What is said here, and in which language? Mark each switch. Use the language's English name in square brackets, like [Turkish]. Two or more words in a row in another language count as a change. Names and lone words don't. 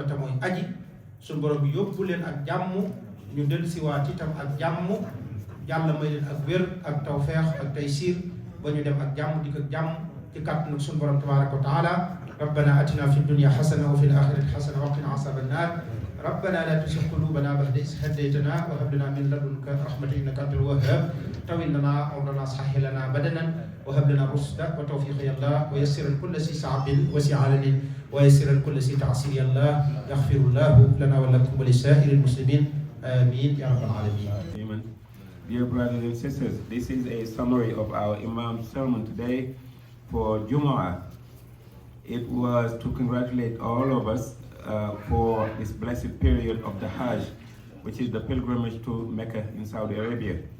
[Wolof] te mooy aji suñu borom bi yóbbu leen ak jàmm ñu dellusiwaat itam ak jàmm yàlla may leen ak wér ak tawfeex ak taysiir ba ñu dem ak jàmm dikk ak jàmm ci kàttanu suñu borom [Arabic] تبارك وتعالى ربنا آتنا في الدنيا حسنة وفي الآخرة حسنة وقنا عذاب النار ربنا لا تزغ قلوبنا بعد إذ هديتنا وهب لنا من لدنك رحمة إنك أنت الوهاب طول لنا أمرنا سهل لنا بدننا وهب لنا رشدا وتوفيقا يا الله ويسر كل سي صعب وسي علن ويسر كل سي تعسير يا الله يغفر الله لنا ولكم ولسائر المسلمين آمين يا رب العالمين. [English] Amen. Dear brothers and sisters, this is a summary of our Imam's sermon today for Jumu'ah. It was to congratulate all of us for this blessed period of the Hajj, which is the pilgrimage to Mecca in Saudi Arabia.